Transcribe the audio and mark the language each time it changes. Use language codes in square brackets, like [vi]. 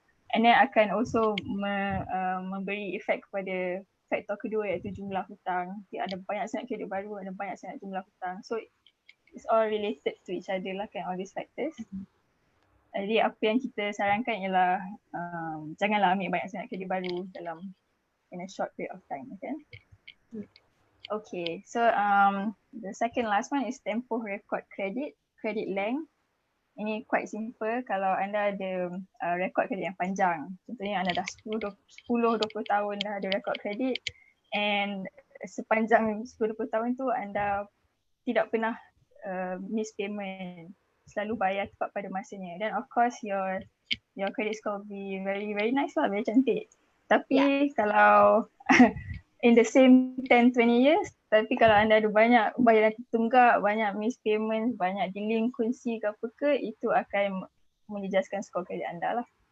[en] And then [ms] akan [en] also [ms] memberi efek kepada faktor kedua iaitu jumlah hutang. Nanti ada banyak sangat kredit baru, ada banyak sangat jumlah hutang. [en] So it's all related to each other [ms] lah kan, [en] all these factors. [ms] Jadi apa yang kita sarankan ialah janganlah ambil banyak sangat kredit baru [en] in a short period of time, [ms] kan? [en] Okay, so the second last one is tempoh record credit length. [ms] Ini [en] quite simple [ms] kalau anda ada record kredit yang panjang. Contohnya anda dah 10-20 tahun dah ada record kredit [en] and [ms] sepanjang 10-20 tahun tu anda tidak pernah miss payment, selalu bayar tepat pada masanya. [en] Then of course your credit score will be very very nice lah, very [ms] cantik. Tapi kalau [en] in the same 10-20 years, [ms] tapi kalau anda ada banyak bayaran tertunggak, banyak miss payment, banyak delinquency ke apa ke, itu akan menjejaskan skor kredit anda lah.